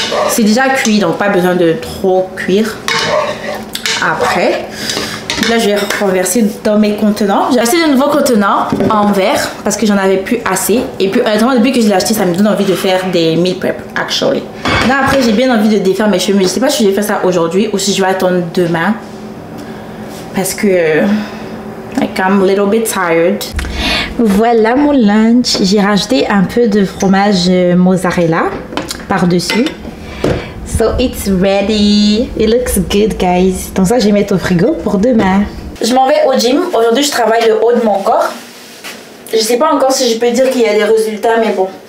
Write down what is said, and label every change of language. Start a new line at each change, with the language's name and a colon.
French: C'est déjà cuit, donc pas besoin de trop cuire après. Là, je vais renverser dans mes contenants. J'ai acheté de nouveaux contenants en verre parce que j'en avais plus assez. Et puis, honnêtement, depuis que je l'ai acheté, ça me donne envie de faire des meal prep, actually. Là, après, j'ai bien envie de défaire mes cheveux, mais je sais pas si je vais faire ça aujourd'hui ou si je vais attendre demain. Parce que
English: like, I'm a little bit tired.
French: Voilà mon lunch. J'ai rajouté un peu de fromage mozzarella par-dessus.
English: So it's ready. It looks good, guys.
French: Donc ça, je vais mettre au frigo pour demain. Je m'en vais au gym. Aujourd'hui, je travaille le haut de mon corps. Je sais pas encore si je peux dire qu'il y a des résultats, mais bon.